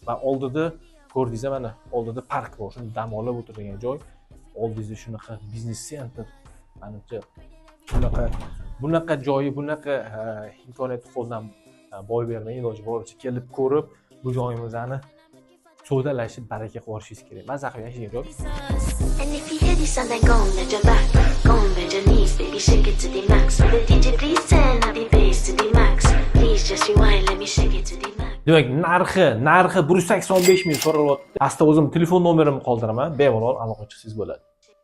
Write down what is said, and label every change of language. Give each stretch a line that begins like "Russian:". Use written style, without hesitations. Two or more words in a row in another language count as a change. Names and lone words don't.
Uzbek: Va oldida ko'rdingiz, mana oldida park bor, shuni dam olib o'tirgan joy. Oldingizda shunaqa biznes sentr, menimcha bunaqa joyi, bunaqa imkoniyatni qo'ldan boy bermang, iloji boricha kelib ko'rib, bu joyimizni savdalashib, baraka qilib olishingiz kerak. Maza qilib yashagan joy.
English: And if you hear this sound, then go and bend your back, go and bend your knees, baby, shake it to the max. DJ, please turn up the bass to the max. Please just rewind, let me shake it to the max.
Uzbek: Demak, narxi 185 ming so'ralyapti. Asta o'zim telefon nomerimni qoldiraman, bemalol aloqa qilsangiz bo'ladi.